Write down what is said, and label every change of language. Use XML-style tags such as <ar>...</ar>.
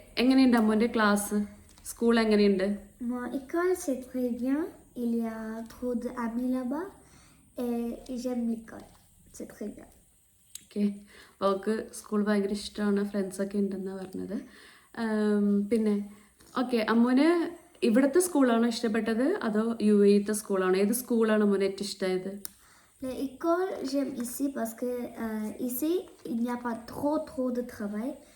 <ml>എങ്ങനെയുണ്ട് അമ്മുവിന്റെ class, school എങ്ങനെയുണ്ട്?</ml> <fr>L'école c'est très bien, il y a trop d'amis là-bas et j'aime l'école, c'est très bien.</fr> <ml>Okay, അവൾക്ക് school ഭയങ്കര ഇഷ്ടമാണ്, ഫ്രണ്ട്സൊക്കെ ഉണ്ടെന്നാണ് പറഞ്ഞത്. പിന്നെ ഓക്കെ, അമ്മുന് ഇവിടുത്തെ സ്കൂളാണോ ഇഷ്ടപ്പെട്ടത് അതോ UAE സ്കൂളാണോ? ഏത് സ്കൂളാണ് അമ്മുന് ഏറ്റവും ഇഷ്ടമായത്?</ml> <fr>L'école, j'aime ici parce que ici, il n'y a pas trop de travail.</fr>